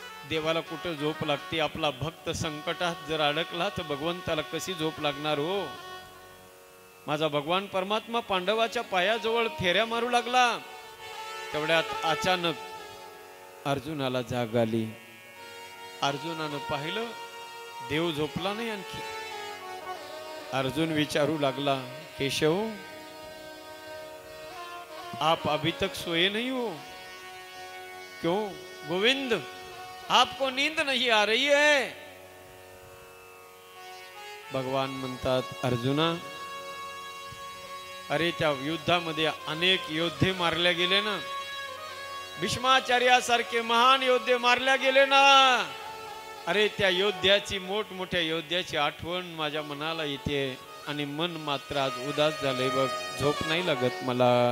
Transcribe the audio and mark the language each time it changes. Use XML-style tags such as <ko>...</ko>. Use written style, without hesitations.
<mr>देवाला कुठं झोप लागते? आपला भक्त संकटात जर अडकला तर भगवंताला कशी झोप लागणार हो? माझा भगवान परमात्मा पांडवाच्या पायाजवळ फेऱ्या मारू लागला। तेवढ्यात अचानक अर्जुनाला जाग आली। अर्जुनानं पाहिलं, देव झोपला नाही आणखी।</mr> <hi>अर्जुन विचारू लागला, केशव आप अभी तक सोए नहीं हो? क्यों गोविंद, आपको नींद नहीं आ रही है?</hi> <mr>भगवान म्हणतात, अर्जुना, अरे त्या युद्धामध्ये अनेक योद्धे मारल्या गेले ना, भीष्माचार्यासारखे महान योद्धे मारल्या गेले ना। अरे त्या योद्ध्याची, मोठमोठ्या योद्ध्याची आठवण माझ्या मनाला येते, आणि मन मात्र आज उदास झालंय बघ, झोप नाही लागत मला।</mr>